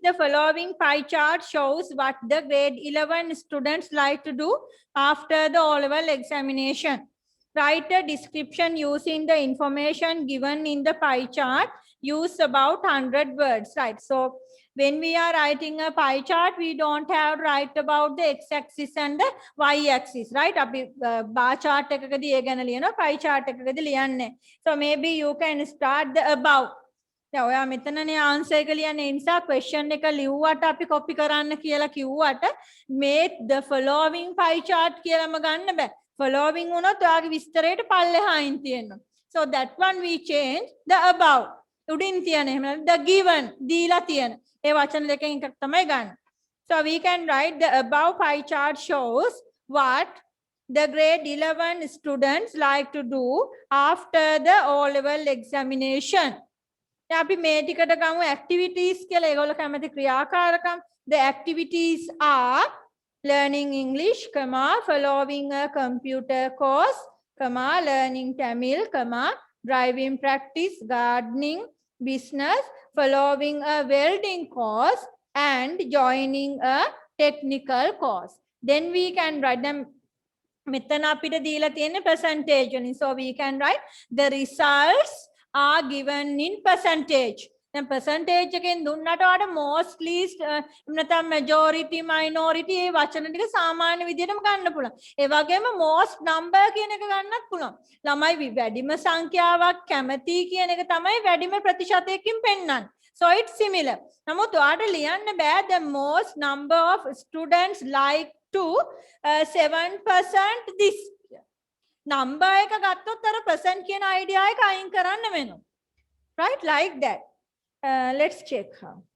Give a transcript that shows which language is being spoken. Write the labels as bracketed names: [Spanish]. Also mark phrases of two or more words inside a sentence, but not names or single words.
[English] The following pie chart shows what the grade 11 students like to do after the O-level examination. Write a description using the information given in the pie chart. Use about 100 words, right? So when we are writing a pie chart, we don't have to write about the x-axis and the y-axis, right? Bar chart [Sinhala] එකකදී ඒ ගැන ලියනවා, [English] pie chart [Sinhala] එකකදී ලියන්නේ. [English] So maybe you can start the above. [Sinhala] දැන් ඔයා මෙතනනේ ආන්සර් එක ලියන්නේ. ඒ නිසා question එක ලිව්වට අපි copy කරන්න කියලා කිව්වට මේ [English] the following pie chart [Sinhala] කියලාම ගන්න බෑ. Following වුණොත් ඔයාගේ විස්තරයට පල්ලෙහායින් තියෙනවා. [English] So that one we change the above. [Sinhala] උඩින් තියෙන එහෙම නැත්නම් [English] the given [Sinhala] දීලා තියෙන. ඒ වචන දෙකෙන් එකක් තමයි ගන්න. [English] So we can write the above pie chart shows what the grade 11 students like to do after the O-level examination. [Sinhala] අපි මේ ටිකට ගමු activities කියලා. ඒගොල්ලෝ කැමති ක්‍රියාකාරකම්. [English] The activities are learning English, following a computer course, learning Tamil, driving practice, gardening, business, following a welding course, and joining a technical course. Then we can write them. [Sinhala] මෙතන අපිට දීලා තියෙන percentage වලින්. [English] So we can write the results are given in percentage. [Sinhala] දැන් percentage එකෙන් දුන්නට වඩා [English] most least [Sinhala] නැත්නම් [English] majority minority [Sinhala] ඒ වචන ටික සාමාන්‍ය විදිහටම ගන්න පුළුවන්. ඒ වගේම [English] most number [Sinhala] කියන එක ගන්නත් පුළුවන්. ළමයි වැඩිම සංඛ්‍යාවක් කැමති කියන එක තමයි වැඩිම ප්‍රතිශතයකින් පෙන්නන්නේ. [English] So it's similar. [Sinhala] නමුත් ඔයාට ලියන්න බෑ [English] the most number of students like to 7% this. [Sinhala] number එක ගත්තොත් අර percent කියන idea එක අයින් කරන්න වෙනවා. [English] Right, like that. Let's check how.